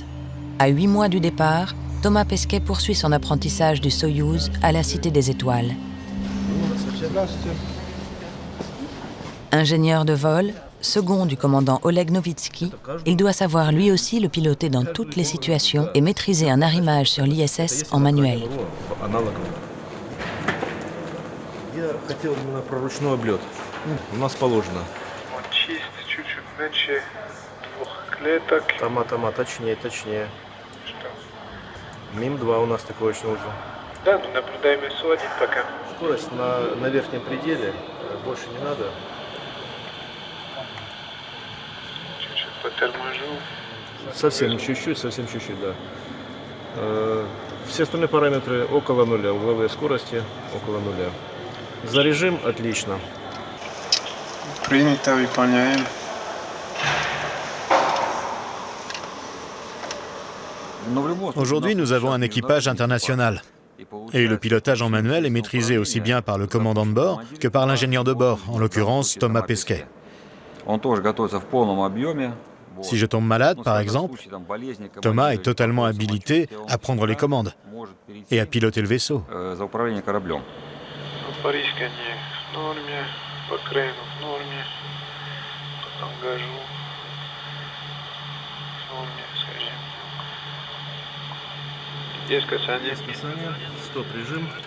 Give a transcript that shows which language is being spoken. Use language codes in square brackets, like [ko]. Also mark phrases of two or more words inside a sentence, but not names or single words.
[fr] À 8 mois du départ, Thomas Pesquet poursuit son apprentissage du Soyouz à la Cité des Étoiles. Ingénieur de vol, second du commandant Oleg Novitsky, il doit savoir lui aussi le piloter dans toutes les situations et maîtriser un arrimage sur l'ISS en manuel. [ru] Точнее. Что? МИМ-2 у нас такой очень узел. Да, но наблюдаем ИСУ-1 пока. Скорость на верхнем пределе, больше не надо. Чуть-чуть поторможу. Совсем чуть-чуть, да. Все остальные параметры около нуля, угловые скорости около нуля. За режим отлично. Принято, выполняем. [fr] Aujourd'hui, nous avons un équipage international. Et le pilotage en manuel est maîtrisé aussi bien par le commandant de bord que par l'ingénieur de bord, en l'occurrence Thomas Pesquet. Si je tombe malade, par exemple, Thomas est totalement habilité à prendre les commandes et à piloter le vaisseau. [ru] Есть касание. Стоп, режим.